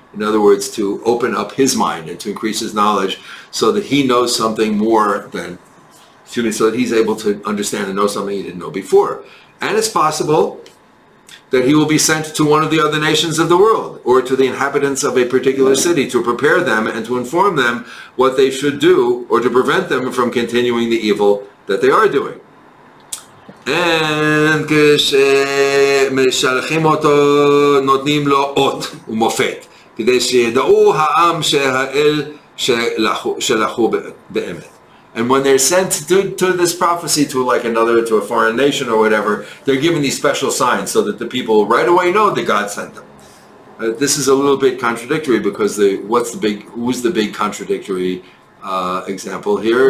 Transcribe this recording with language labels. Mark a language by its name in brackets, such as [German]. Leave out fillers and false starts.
[English] In other words, to open up his mind and to increase his knowledge so that he knows something more than, so that he's able to understand and know something he didn't know before. And it's possible that he will be sent to one of the other nations of the world or to the inhabitants of a particular city to prepare them and to inform them what they should do or to prevent them from continuing the evil that they are doing. [Hebrew] And כשמשלחים אותו נותנים לו אות ומופת כדי שידעו העם שהאל שלחו באמת. [English] And when they're sent to this prophecy to to a foreign nation or whatever, they're given these special signs so that the people right away know that God sent them. This is a little bit contradictory because who's the big contradictory example here?